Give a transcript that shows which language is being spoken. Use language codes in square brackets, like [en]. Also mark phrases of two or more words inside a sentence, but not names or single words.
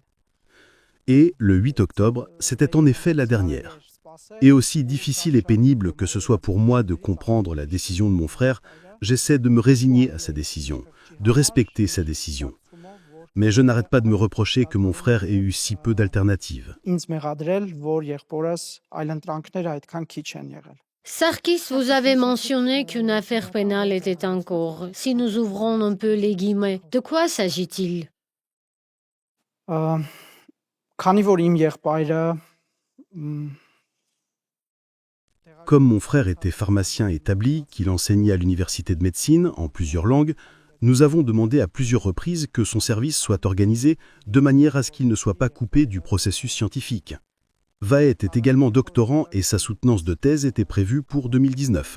[fr] Et le 8 octobre, c'était en effet la dernière. Et aussi difficile et pénible que ce soit pour moi de comprendre la décision de mon frère, j'essaie de me résigner à sa décision, de respecter sa décision. Mais je n'arrête pas de me reprocher que mon frère ait eu si peu d'alternatives. [hy] Ինձ մեղադրել, որ եղբորս այլընտրանքները այդքան քիչ են եղել։ [fr] Sarkis, vous avez mentionné qu'une affaire pénale était en cours. Si nous ouvrons un peu les guillemets, de quoi s'agit-il? [hy] Ա, Քանի որ իմ եղբայրը մ, [fr] Comme mon frère était pharmacien établi, qu'il enseignait à l'université de médecine en plusieurs langues, nous avons demandé à plusieurs reprises que son service soit organisé de manière à ce qu'il ne soit pas coupé du processus scientifique. Vahe était également doctorant et sa soutenance de thèse était prévue pour 2019.